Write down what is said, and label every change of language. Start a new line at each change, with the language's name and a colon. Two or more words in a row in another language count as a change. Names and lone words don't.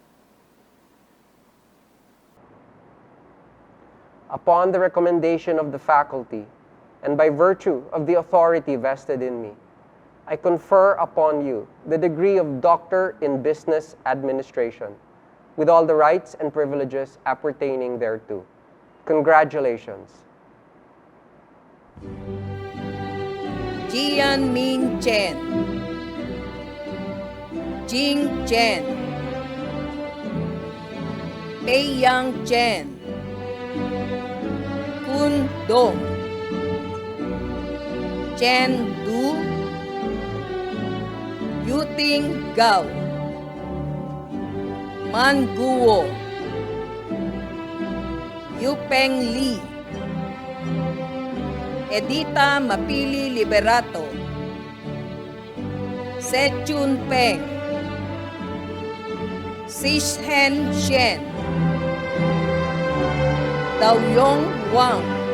English: Upon the recommendation of the faculty, and by virtue of the authority vested in me, I confer upon you the degree of Doctor in Business Administration, with all the rights and privileges appertaining thereto. Congratulations. Jian Ming Chen, Jing Chen, Pei Yang Chen, Kun Dong, Chen Du, Yuting Gao, Man Guo, Yupeng Li, Edita Mapili Liberato, Sechun Peng, Sishen Shen, Daoyong Wang,